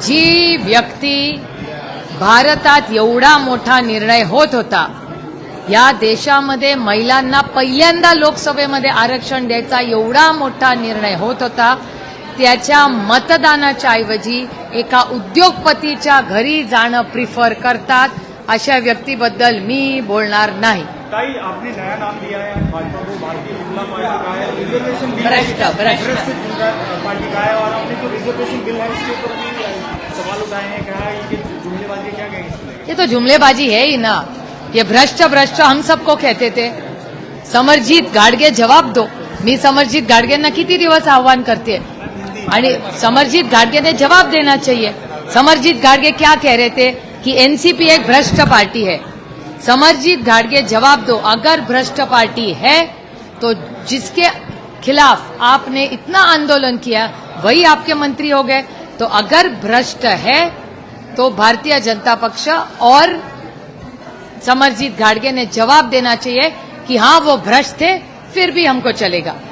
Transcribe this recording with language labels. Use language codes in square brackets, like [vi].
[mr] जी व्यक्ती भारतात एवढा मोठा निर्णय होत होता, या देशामध्ये महिलांना पहिल्यांदा लोकसभेमध्ये आरक्षण द्यायचा एवढा मोठा निर्णय होत होता, त्याच्या मतदानाच्या ऐवजी एका उद्योगपतीच्या घरी जाणं प्रिफर करतात. अशा व्यक्तीबद्दल मी बोलणार नाही. [hi] ताई, आपने नया नाम दिया है भाजपा को, भारतीय जनता पार्टी का है, रिजर्वेशन बिल भ्रष्ट पार्टी का है, और आपने जो रिजर्वेशन बिल है उसके ऊपर भी सवाल उठाए हैं. कहा है कि जुमलेबाजी, क्या कहेंगे इसको? ये तो जुमलेबाजी है ही ना. ये भ्रष्ट हम सबको कहते थे. समरजीत घाडगे जवाब दो. [mr] मी समरजीत घाडगेंना किती दिवस आव्हान करते आणि समरजीत घाडगे ने जवाब देना चाहिए. [hi] समरजीत घाडगे क्या कह रहे थे कि एनसीपी एक भ्रष्ट पार्टी है. समरजीत घाडगे जवाब दो, अगर भ्रष्ट पार्टी है तो जिसके खिलाफ आपने इतना आंदोलन किया वही आपके मंत्री हो गए. तो अगर भ्रष्ट है तो भारतीय जनता पक्ष और समरजीत घाडगे ने जवाब देना चाहिए कि हाँ वो भ्रष्ट थे, फिर भी हमको चलेगा.